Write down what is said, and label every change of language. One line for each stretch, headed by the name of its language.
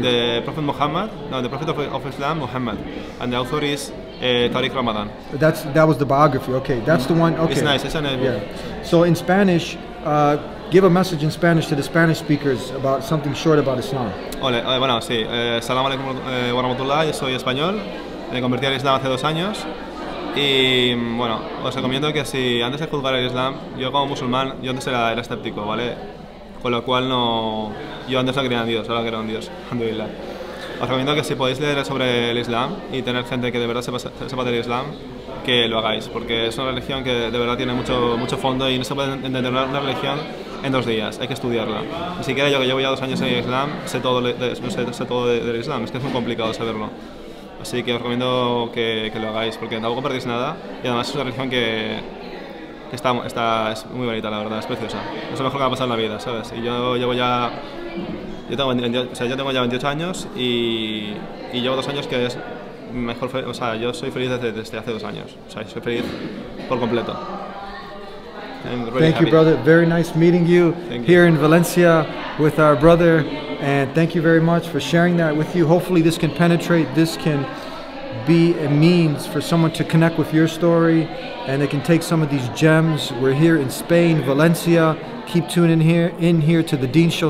English: the Prophet Muhammad, no, the Prophet of Islam, Muhammad, and the author is Tariq Ramadan. That was the biography. Okay. That's the one. Okay. It's nice. It's a nice book. Yeah. So in Spanish, give a message in Spanish to the Spanish speakers about something short about Islam.
Spanish: Hola, bueno, sí.
Arabic: Salam alaikum wa rahmatullah.
Spanish: Yo soy español. Me convertí al Islam hace 2 años. Y bueno, os recomiendo que si antes de juzgar el Islam, yo como musulmán, yo antes era escéptico, ¿vale? Con lo cual yo antes no creía en Dios, ahora creo en Dios, alhamdulillah. Os recomiendo que si podéis leer sobre el Islam y tener gente que de verdad sepa del Islam, que lo hagáis, porque es una religión que de verdad tiene mucho fondo y no se puede entender una religión en 2 días, hay que estudiarla. Ni siquiera yo que llevo ya 2 años en el Islam, sé todo del Islam, es que es muy complicado saberlo. Así que os recomiendo que lo hagáis, porque tampoco perdéis nada y además es una religión que es muy bonita, la verdad, es preciosa. Es lo mejor que me ha pasado en la vida, ¿sabes? Y yo tengo ya 28 años y llevo 2 años que es mejor, o sea, yo soy feliz desde hace 2 años, o sea, soy feliz por completo.
English: Thank you, brother. Very nice meeting you here in Valencia with our brother, and thank you very much for sharing that with you. Hopefully this can penetrate, this can be a means for someone to connect with your story, and they can take some of these gems. We're here in Spain, Valencia. Keep tuning in here to the Dean Show.